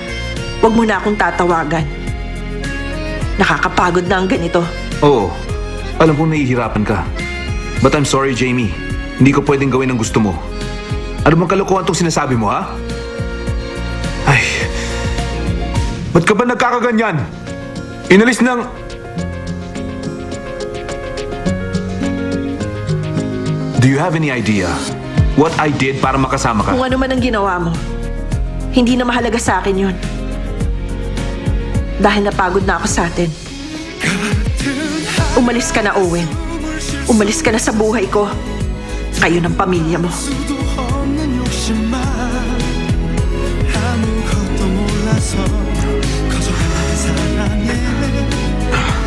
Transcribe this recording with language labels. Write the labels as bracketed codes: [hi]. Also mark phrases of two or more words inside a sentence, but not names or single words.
[tl] Huwag mo na akong tatawagan. Nakakapagod na ang ganito. Oo. Alam kong nahihirapan ka. [en] But I'm sorry, Jamie. [tl] Hindi ko pwedeng gawin ang gusto mo. Ano bang kalokohan tong sinasabi mo, ha? Ay... Ba't ka ba nagkakaganyan? Inalis ng... [en] Do you have any idea what I did [tl] para makasama ka? Kung ano man ang ginawa mo, hindi na mahalaga sa akin yun. Dahil napagod na ako sa atin. Umalis ka na, Owen. Umalis ka na sa buhay ko. Kayo ng pamilya mo. [ko] 수도 없는 욕심만 아무것도 몰라서 거절하는 사랑에